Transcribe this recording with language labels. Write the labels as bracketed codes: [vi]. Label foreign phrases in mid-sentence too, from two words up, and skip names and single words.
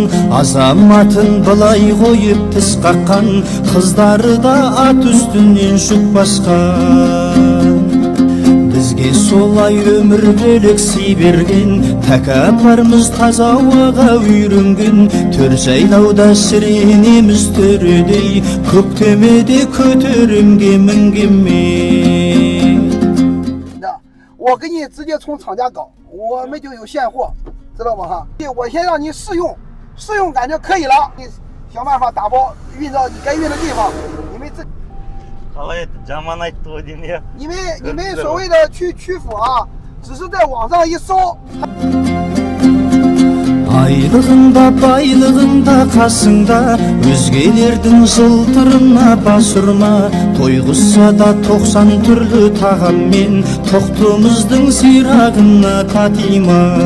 [kk] Азаматын былай қойып тіс қаққан, қыздары да ат үстінен жүк басқан. Бізге солай өмір бөлек сый берген, тәкаппарымыз таза ауаға үйренген. Төр жайлауда шіренеміз төредей, көктемеде көтеремге мінгенмен. [zh] 我给你直接从厂家搞，我们就有现货，知道吗？哈，我先让你试用，试用感觉可以了，你想办法打包运到你该运的地方。你们这，你们所谓的曲阜啊，只是在网上一搜。 [kk] Айлығында байлығында қасыңда, өзгелердің жылтырына бас ұрма. Тойғызса да 90 түрлі тағаммен, тоқтымыздың сирағына татима.